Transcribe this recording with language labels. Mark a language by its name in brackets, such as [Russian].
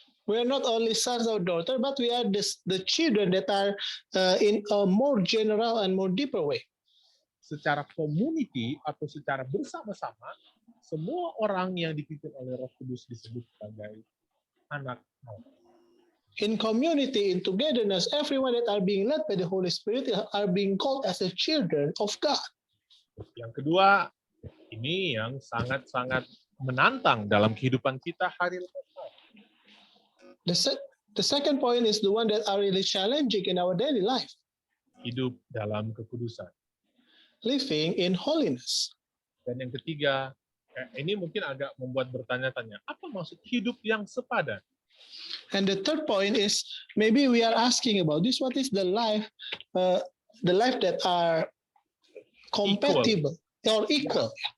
[English] We are not only sons or daughters, but we are the children that are in a more general and more deeper way. [Indonesian] Secara community atau secara bersama-sama, semua orang yang dipimpin oleh Roh Kudus disebut sebagai anak Allah. [English] In community, in togetherness, everyone that are being led by the Holy Spirit are being called as the children of God. [Indonesian] Yang kedua, ini yang sangat-sangat menantang dalam kehidupan kita hari lepas hari. [English] The second point is the one that are really challenging in our daily life. [Indonesian] Hidup dalam kekudusan. [English] Living in holiness. [Indonesian] Dan yang ketiga, ini mungkin agak membuat bertanya-tanya, apa maksud hidup yang sepadan? [English] And the third point is maybe we are asking about this. What is the life that are compatible or equal?